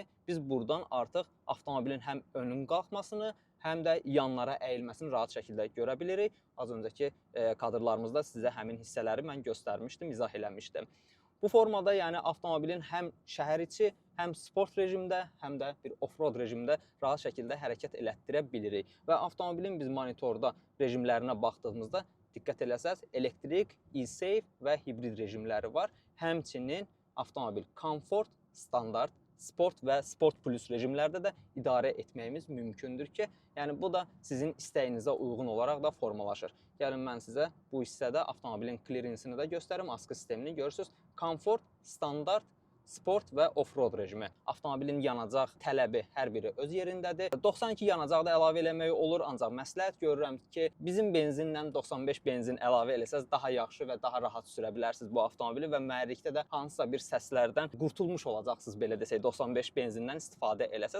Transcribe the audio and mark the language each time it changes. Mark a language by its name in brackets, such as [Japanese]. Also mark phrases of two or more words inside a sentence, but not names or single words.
[Azerbaijani] Biz buradan artıq avtomobilin həm önün qalxmasını, həm də yanlara əyilməsini rahat şəkildə görə bilirik. Az öncəki kadrlarımızda sizə həmin hissələri mən göstərmişdim, izah eləmişdim. Bu formada yəni avtomobilin həm şəhər içi, həm sport rejimdə, həm də bir off-road rejimdə rahat şəkildə hərəkət elətdirə bilirik. Və avtomobilin biz monitorda rejimlərinə baxdığımızda diqqət eləsəz, elektrik, e-safe və hibrid rejimləri var. Həmçinin avtomobil komfort, standart, sport və sport plus rejimlərdə də idarə etməyimiz mümkündür ki, yəni bu da sizin istəyinizə uyğun olaraq da formalaşır. Gəlin mən sizə bu hissədə avtomobilin clearance-ni də göstərim, askı sistemini görürsünüz. Komfort, standart, sport və off-road rejimi. Avtomobilin yanacaq tələbi hər biri öz yerindədir. 92 yanacaq da əlavə eləmək olur, ancaq məsləhət görürəm ki, bizim benzinlə 95 benzin əlavə eləsəz daha yaxşı və daha rahat sürə bilərsiniz bu avtomobili və mühərrikdə də hansısa bir səslərdən qurtulmuş olacaqsınız, belə desək, 95 benzindən istifadə eləsəz.